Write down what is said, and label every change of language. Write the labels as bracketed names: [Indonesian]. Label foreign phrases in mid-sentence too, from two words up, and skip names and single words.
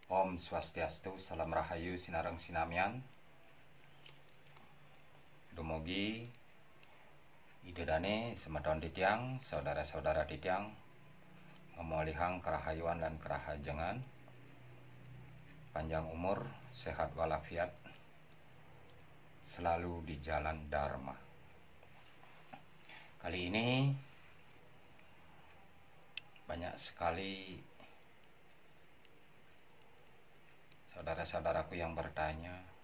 [Balinese] Om Swastiastu, Salam Rahayu, Sinareng Sinamian. Dumugi idedane semeton titiang, saudara-saudara titiang, ngemolihang kerahayuan dan kerahajengan, [Indonesian] panjang umur, sehat walafiat, selalu di jalan Dharma. Kali ini banyak sekali saudara-saudaraku yang bertanya,